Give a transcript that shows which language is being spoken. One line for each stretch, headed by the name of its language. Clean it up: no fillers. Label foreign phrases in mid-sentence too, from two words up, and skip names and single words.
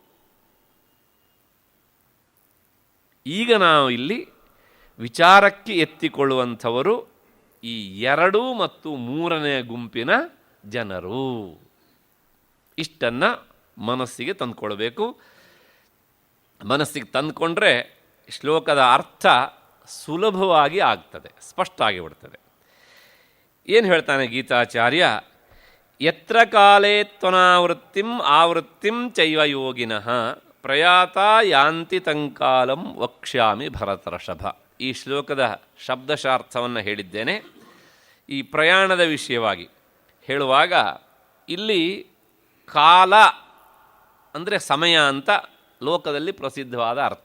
Kannada: ಈಗ ನಾವು ಇಲ್ಲಿ ವಿಚಾರಕ್ಕೆ ಎತ್ತಿಕೊಳ್ಳುವಂಥವರು ಈ 2 ಮತ್ತು 3ನೇ ಗುಂಪಿನ ಜನರು. ಇಷ್ಟನ್ನು ಮನಸ್ಸಿಗೆ ತಂದುಕೊಳ್ಬೇಕು. ಮನಸ್ಸಿಗೆ ತಂದುಕೊಂಡ್ರೆ ಶ್ಲೋಕದ ಅರ್ಥ ಸುಲಭವಾಗಿ ಆಗ್ತದೆ, ಸ್ಪಷ್ಟ ಆಗಿಬಿಡ್ತದೆ. ಏನು ಹೇಳ್ತಾನೆ ಗೀತಾಚಾರ್ಯ?
Sanskrit: ಯತ್ರ ಕಾಲೇ ತ್ವನಾವೃತ್ತಿಂ ಆವೃತ್ತಿಂ ಚೈವ ಯೋಗಿನಃ ಪ್ರಯಾತ ಯಾಂತಿ ತಂಕಾಲಂ ವಕ್ಷ್ಯಾಮಿ ಭರತರ್ಷಭ.
Kannada: ಈ ಶ್ಲೋಕದ ಶಬ್ದಶಾರ್ಥವನ್ನು ಹೇಳಿದ್ದೇನೆ. ಈ ಪ್ರಯಾಣದ ವಿಷಯವಾಗಿ ಹೇಳುವಾಗ ಇಲ್ಲಿ ಕಾಲ ಅಂದರೆ ಸಮಯ ಅಂತ ಲೋಕದಲ್ಲಿ ಪ್ರಸಿದ್ಧವಾದ ಅರ್ಥ.